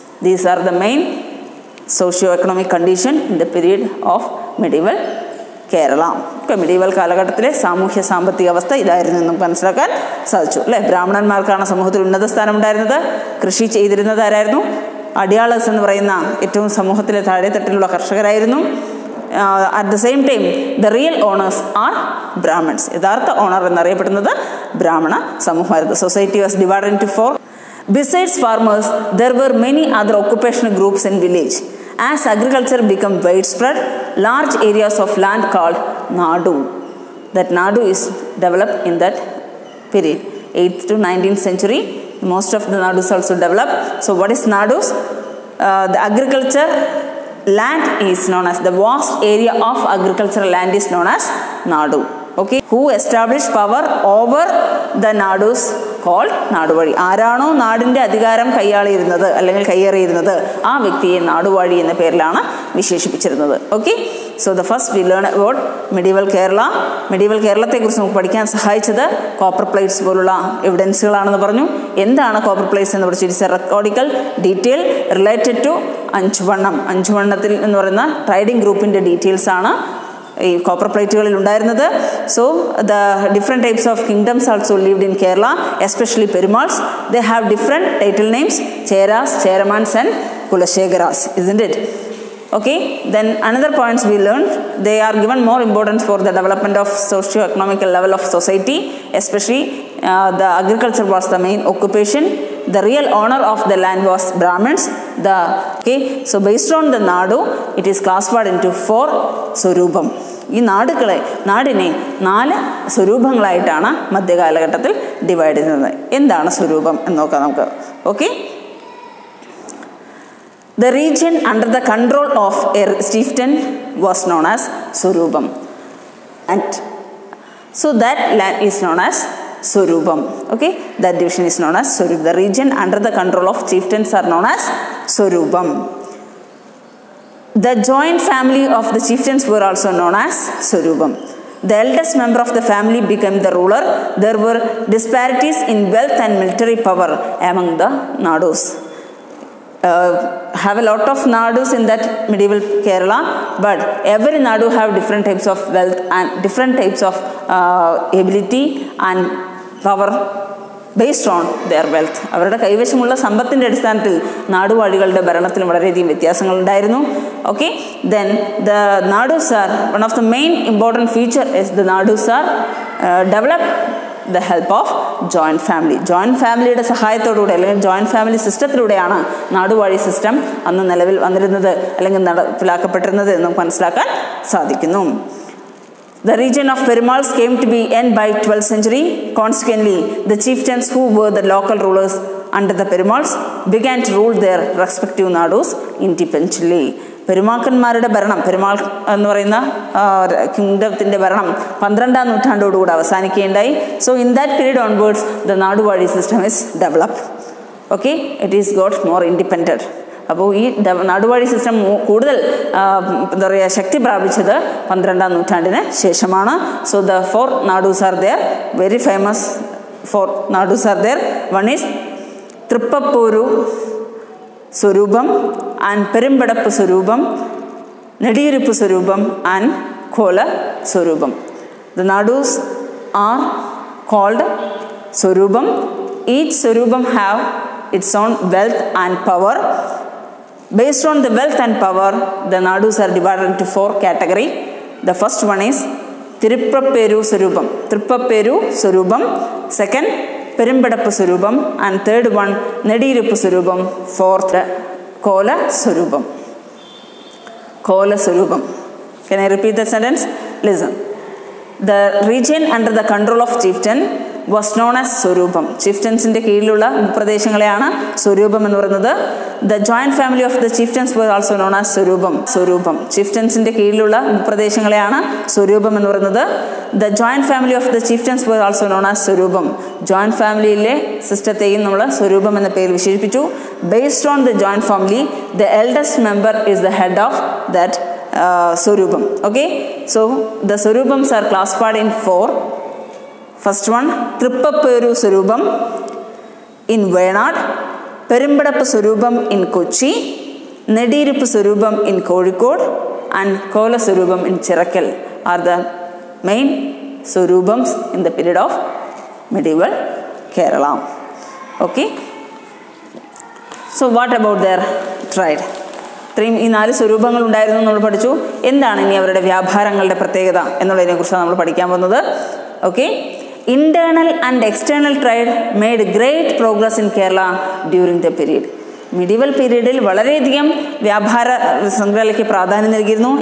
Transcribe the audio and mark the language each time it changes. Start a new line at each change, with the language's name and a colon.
English: These are the main socio-economic condition in the period of medieval Kerala.
Malayalam: Medieval കാലഘട്ടത്തിലെ സാമൂഹ്യ സാമ്പത്തിക അവസ്ഥ ഇതായിരുന്നു നമുക്ക് മനസ്സിലാക്കാൻ സാധിച്ചു അല്ലേ. ബ്രാഹ്മണന്മാർക്കാണ് സമൂഹത്തിൽ ഉന്നത സ്ഥാനം ഉണ്ടായിരുന്നത്. കൃഷി ചെയ്തിരുന്നത് ആരായിരുന്നു? അടിയാളേഴ്സ് എന്ന് പറയുന്ന ഏറ്റവും സമൂഹത്തിലെ താഴെത്തട്ടിലുള്ള കർഷകരായിരുന്നു.
English: At the same time the real owners are brahmins.
Malayalam: യഥാർത്ഥ ഓണർ എന്നറിയപ്പെടുന്നത് ബ്രാഹ്മണ സമൂഹമായിരുന്നു.
English: Society was divided into 4. Besides farmers, there were many other occupational groups in village. As agriculture became widespread, large areas of land called Nadu. That Nadu is developed in that period, 8th to 19th century. Most of the Nadus also developed. So what is Nadus? The agriculture land is known as, the vast area of agricultural land is known as Nadu. Okay, who established power over the Nadus called naduvazhi.
Malayalam: ആരാണോ നാടിൻ്റെ അധികാരം കൈയാളിയിരുന്നത് അല്ലെങ്കിൽ കയ്യേറിയിരുന്നത് ആ വ്യക്തിയെ നാടുവാഴി എന്ന പേരിലാണ് വിശേഷിപ്പിച്ചിരുന്നത്.
English: Okay, so the first we learn about medieval Kerala.
Malayalam: Medieval കേരളത്തെക്കുറിച്ച് നമുക്ക് പഠിക്കാൻ സഹായിച്ചത് കോപ്പർ പ്ലേറ്റ്സ് പോലുള്ള എവിഡൻസുകളാണെന്ന് പറഞ്ഞു. എന്താണ് കോപ്പർ പ്ലേറ്റ്സ് എന്ന് പഠിച്ചു?
English: It's a recordical detail related to Anjuvannam.
Malayalam: അഞ്ചുവണ്ണത്തിൽ എന്ന് പറയുന്ന ട്രൈഡിംഗ് ഗ്രൂപ്പിൻ്റെ ഡീറ്റെയിൽസ് ആണ് ഈ കോപ്പർ പ്ലേറ്റുകളിൽ ഉണ്ടായിരുന്നത്.
English: So the different types of kingdoms also lived in Kerala, especially Perumals. They have different title names, Cheras, Cheramans and Kulasekharas, isn't it? Okay, then another points we learned, they are given more importance for the development of socio-economical level of society, especially the agriculture was the main occupation. The real owner of the land was Brahmins. So based on the Nadu, it is classified into 4 swarupam.
Malayalam: ഈ നാടിനെ 4 സ്വരൂപങ്ങളായിട്ടാണ് മധ്യകാലഘട്ടത്തിൽ divide ചെയ്യുന്നത്. എന്താണ് സ്വരൂപം എന്ന് നോക്കാം നമുക്ക്.
English: Okay, the region under the control of a chieftain was known as Swarupam, and so that land is known as Swarupam. Okay, that division is known as Swarupam. The region under the control of chieftains are known as Swarupam. The joint family of the chieftains were also known as Swarupam. The eldest member of the family became the ruler. There were disparities in wealth and military power among the Nadus. Have a lot of Nadus in that medieval Kerala, but every Nadu have different types of wealth and different types of ability and power based on their wealth.
Malayalam: അവരുടെ കൈവശമുള്ള സമ്പത്തിൻ്റെ അടിസ്ഥാനത്തിൽ നാടുവാഴികളുടെ ഭരണത്തിൽ വളരെയധികം വ്യത്യാസങ്ങളുണ്ടായിരുന്നു.
English: Okay, then the Nadus are, one of the main important feature is the Nadus are developed the help of joint family.
Malayalam: Joint ഫാമിലിയുടെ സഹായത്തോടുകൂടി അല്ലെങ്കിൽ joint family സിസ്റ്റത്തിലൂടെയാണ് നാടുവാഴി system അന്ന് നിലവിൽ വന്നിരുന്നത് അല്ലെങ്കിൽ നടപ്പിലാക്കപ്പെട്ടിരുന്നത് എന്ന് നമുക്ക് മനസ്സിലാക്കാൻ സാധിക്കുന്നു.
English: The region of Perumals came to be end by 12th century. Consequently, the chieftains who were the local rulers under the Perumals began to rule their respective Nadus independently.
Malayalam: പെരുമാക്കന്മാരുടെ ഭരണം, പെരുമാൾ എന്ന് പറയുന്ന കിങ്ഡത്തിൻ്റെ ഭരണം 12-ാം നൂറ്റാണ്ടോടുകൂടി അവസാനിക്കുകയുണ്ടായി.
English: So in that period onwards the നാടുവാഴി system is developed. Okay, it is got more independent.
Malayalam: അപ്പോൾ ഈ നാടുവാഴി system കൂടുതൽ എന്താ പറയുക ശക്തി പ്രാപിച്ചത് 12-ാം നൂറ്റാണ്ടിന് ശേഷമാണ്.
English: So the 4 nadus are there, very famous 4 nadus are there. One is Trippapuru Surubam and Perimbadappu Surubam, Nadirippu Surubam and Kola Surubam. The nadus are called Surubam. Each Surubam have its own wealth and power. Based on the wealth and power, the nadus are divided into 4 categories. The first one is Tiruppaperu Surubam. Tiruppaperu Surubam. Second, Perimbadappu Surubam. And third one, Nadirippu Surubam. Fourth, Kola Surubam. Kola Surubam. Can I repeat the sentence? Listen. The region under the control of chieftain was known as Surubam.
Malayalam: Chieftainsiൻ്റെ കീഴിലുള്ള പ്രദേശങ്ങളെയാണ് സ്വരൂപം എന്ന് പറയുന്നത്.
English: The joint family of the chieftains were also known as Surubam.
Malayalam: സ്വരൂപം chieftainsiൻ്റെ കീഴിലുള്ള പ്രദേശങ്ങളെയാണ് സ്വരൂപം എന്ന് പറയുന്നത്.
English: The joint family of the chieftains were also known as Surubam.
Malayalam: joint ഫാമിലിയിലെ സിസ്റ്റത്തെയും നമ്മൾ സ്വരൂപം എന്ന പേരിൽ വിശേഷിപ്പിച്ചു.
English: Based on the joint family, the eldest member is the head of that Surubam. Okay, so the Surubams are classified in 4. First one, Trippapperu Surubam in Wayanad, Perimbadappu Surubam in Kochi, Nadirippu Surubam in Kozhikode, and Kola Surubam in Chirakkal are the main Surubams in the period of medieval Kerala. Okay, so what about their trade?
Malayalam: ഇത്രയും ഈ 4 സ്വരൂപങ്ങൾ ഉണ്ടായിരുന്നു നമ്മൾ പഠിച്ചു. എന്താണ് ഇനി അവരുടെ വ്യാപാരങ്ങളുടെ പ്രത്യേകത എന്നുള്ളതിനെക്കുറിച്ചാണ് നമ്മൾ പഠിക്കാൻ പോകുന്നത്.
English: Okay, internal and external trade made great progress in Kerala during the period.
Malayalam: Medieval പീരീഡിൽ വളരെയധികം വ്യാപാര ശൃംഖലയ്ക്ക് പ്രാധാന്യം നൽകിയിരുന്നു.